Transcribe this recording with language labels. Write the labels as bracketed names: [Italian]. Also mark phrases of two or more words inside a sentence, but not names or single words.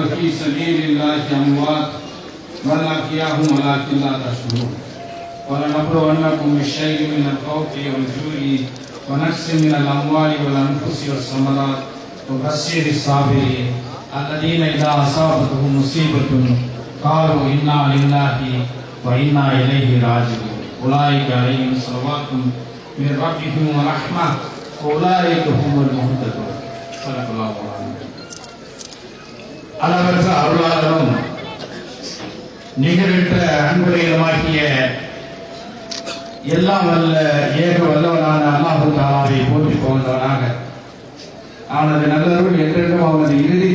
[Arabic] في سبيل الله أموات بل أحياء ولكن لا تشعرون ولنبلونكم بشيء من الخوف والجوع ونقص من الأموال والأنفس والثمرات وبشر الصابرين الذين إذا أصابتهم مصيبة قالوا إنا لله وإنا إليه راجعون أولئك عليهم صلوات من ربهم ورحمة أولئك هم المهتدون صدق الله العظيم. [Tamil] அளவற்ற அருளாளரும் நிகரற்ற அன்புடையமாகிய எல்லாம் வல்ல ஏக வல்லவனான அல்லாஹ் தஆலாவை போற்றி புகழ்ந்தவனாக அவனது நல்லருள் என்றென்றும் அவனது இறுதி